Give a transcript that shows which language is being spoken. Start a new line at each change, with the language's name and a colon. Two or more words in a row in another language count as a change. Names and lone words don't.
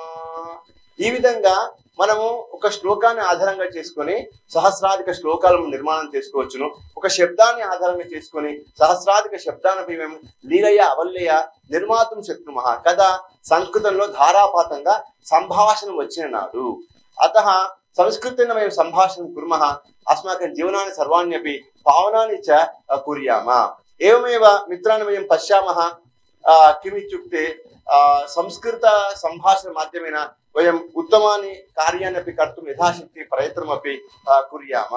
Telugu: ఈ విధంగా మనము ఒక శ్లోకాన్ని ఆధారంగా చేసుకొని సహస్రాధిక శ్లోకాలను నిర్మాణం చేసుకోవచ్చును. ఒక శబ్దాన్ని ఆధారంగా చేసుకొని సహస్రాధిక శబ్దాన్ని మేము
Sanskrit: లీలయ అవల్యయ నిర్మాతం శక్నుమః
Telugu: కదా. సంస్కృతంలో ధారాపాతంగా సంభాషణ వచ్చిన నాడు.
Sanskrit: అత संस्कृतेन वयं सम्भाषणं कुर्मः अस्माकं जीवनानि सर्वाण्यपि पावनानि च कुर्याम। एवमेव मित्राणि वयं पश्यामः किम् इत्युक्ते संस्कृत सम्भाषण माध्यमेन वयम् उत्तमानि कार्याणि अपि कर्तुं यथाशक्ति प्रयत्नमपि कुर्याम।